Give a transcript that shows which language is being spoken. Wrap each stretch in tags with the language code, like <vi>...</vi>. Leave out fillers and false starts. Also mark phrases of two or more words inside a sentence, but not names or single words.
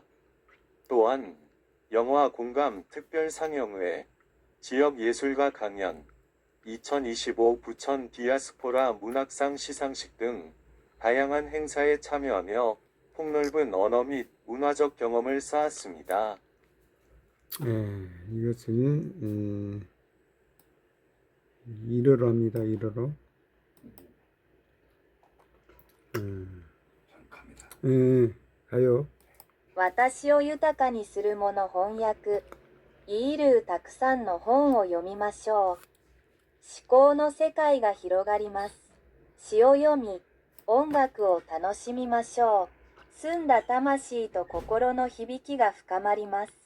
<ko>또한 영화 공감 특별 상영회, 지역 예술가 강연, 2025 부천 디아스포라 문학상 시상식 등 다양한 행사에 참여하며 폭넓은 언어 및 문화적 경험을 쌓았습니다. 이것을 1어로 합니다. 1어로. 가요.</ko> <ja>私を豊かにするもの翻訳。イールーたくさんの本を読みましょう。思考の世界が広がります。詩を読み、音楽を楽しみましょう。澄んだ魂と心の響きが深まります。</ja>